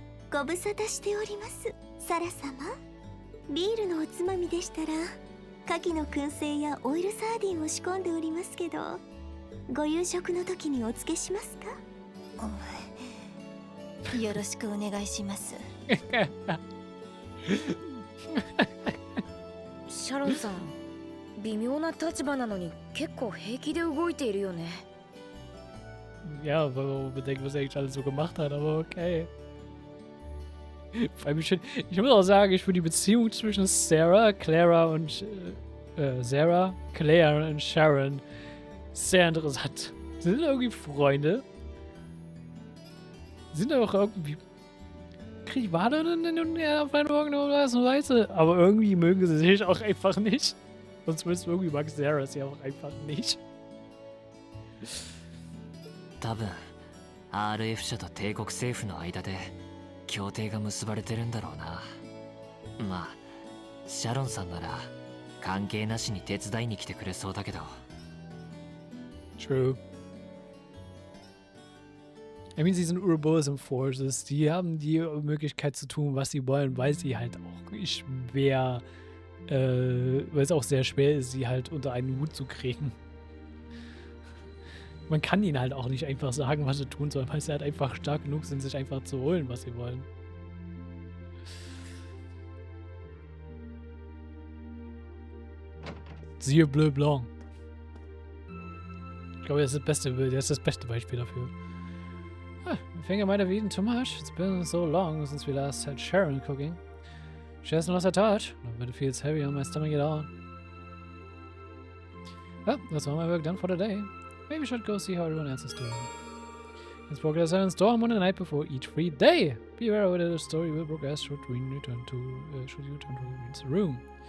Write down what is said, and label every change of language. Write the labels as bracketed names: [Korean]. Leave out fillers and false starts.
[Japanese] ご無沙汰しております、サラ様。ビールのおつまみでしたら牡蠣の燻製やオイルサーディンを仕込んでおりますけど、ご夕食の時にお付けしますか？よろしくお願いします。シャロンさん、微妙な立場なのに結構平気で動いているよね。 [German] Ja, weil man bedenkt, was er eigentlich alles so gemacht hat, aber okay. Vor allem ich muss auch sagen, ich finde die Beziehung zwischen Sarah, Claire und Sharon sehr interessant. Sie sind irgendwie Freunde. Sind auch irgendwie Rivale auf einen Morgen oder was, weißt du? Aber irgendwie mögen sie sich auch einfach nicht. Und zumindest irgendwie mag Sarah sie auch einfach nicht. [Japanese] 多分 RF 社と帝国政府の間で協定が結ばれてるんだろうな。まあシャロンさんなら関係なしに手伝いに来てくれそうだけど。 [English] True. I mean, [German] sie sind Urbosen Forces. Die haben die Möglichkeit zu tun, was sie wollen, weil sie halt auch schwer, weil es auch sehr schwer ist, sie halt unter einen Hut zu kriegen. Man kann ihnen halt auch nicht einfach sagen, was sie tun sollen, weil sie halt einfach stark genug sind, sich einfach zu holen, was sie wollen. Siehe Bleu Blanc. Ich glaube, das ist das beste Beispiel dafür. [English] I think I might have eaten too much. It's been so long since we last had Sharon cooking. She hasn't lost her touch, but it feels heavy on my stomach at all. Well, that's all my work done for the day. Maybe we should go see how everyone else is doing. Let's progress in storm on the night before each free day. Be aware whether the story will progress should you return to Green's room.